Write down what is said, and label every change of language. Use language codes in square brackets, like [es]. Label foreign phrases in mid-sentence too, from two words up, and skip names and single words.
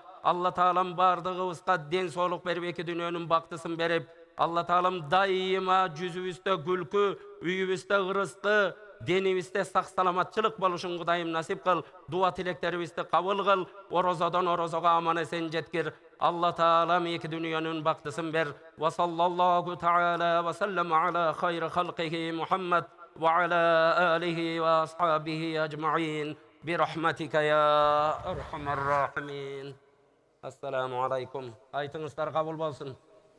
[ky] Алла Таалам бардыгыбызга ден соолук берип, эки дүйнөнүн бактысын берип, Алла Таалам дайыма жүзүбүздө күлкү, үйүбүздө ырыскы, денибизде сак саламатчылык болушун Кудайым насип кыл. Дуа тилектерибизди кабыл кыл. Орозодон орозого аман эсен жеткир. Алла Таалам эки дүйнөнүн бактысын бер. [ar] وصلى الله تعالى وسلم على خير خلقه محمد وعلى آله وأصحابه أجمعين برحمتك يا أرحم الراحمين. السلام عليكم. [ky] Айтыңыздар кабыл болсун.